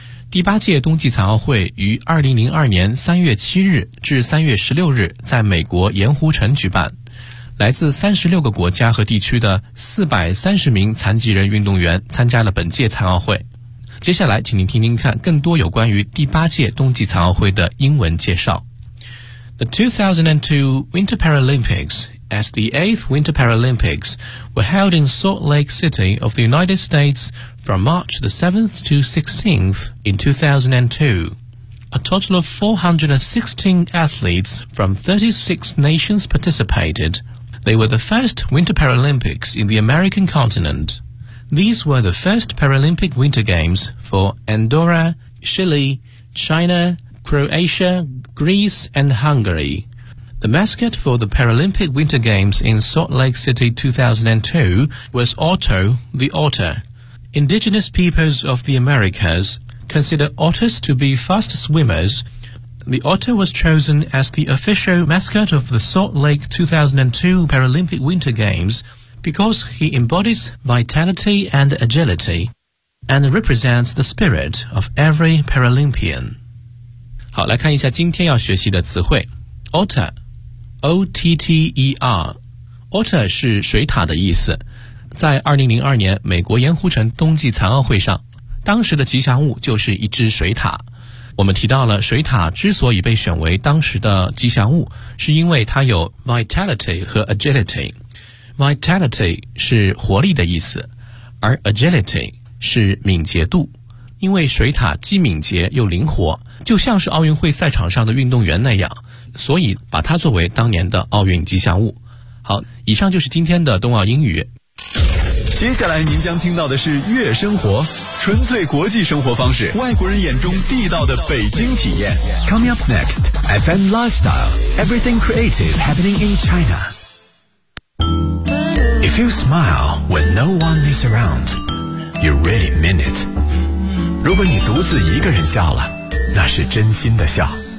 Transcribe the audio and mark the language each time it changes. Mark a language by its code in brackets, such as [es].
[zh] 第八届冬季残奥会于2002年3月7日至3月16日在美国盐湖城举办，来自36个国家和地区的430名残疾人运动员参加了本届残奥会。接下来请您听听看更多有关于第八届冬季残奥会的英文介绍。 [en] The 2002 Winter Paralympics as the 8th Winter Paralympics were held in Salt Lake City of the United States from March the 7th to 16th in 2002. A total of 416 athletes from 36 nations participated. They were the first Winter Paralympics in the American continent. These were the first Paralympic Winter Games for Andorra, Chile, China, Croatia, Greece, and Hungary. The mascot for the Paralympic Winter Games in Salt Lake City 2002 was Otto the Otter. Indigenous peoples of the Americas consider otters to be fast swimmers. The otter was chosen as the official mascot of the Salt Lake 2002 Paralympic Winter Games,because he embodies vitality and agility, and represents the spirit of every Paralympian. [zh] 好，来看一下今天要学习的词汇。 [en] Otter, O-T-T-E-R. Otter [zh] 是水獭的意思。在2002年美国盐湖城冬季残奥会上，当时的吉祥物就是一只水獭。我们提到了水獭之所以被选为当时的吉祥物，是因为它有 vitality 和 agility。 Vitality 是活力的意思，而 agility 是敏捷度，因为水獭既敏捷又灵活，就像是奥运会赛场上的运动员那样，所以把它作为当年的奥运吉祥物。好，以上就是今天的冬奥英语。接下来您将听到的是月生活，纯粹国际生活方式，外国人眼中地道的北京体验。 [en] Coming up next FM Lifestyle Everything Creative Happening in ChinaIf you smile when no one is around, you really mean it. [zh] 如果你独自一个人笑了，那是真心的笑。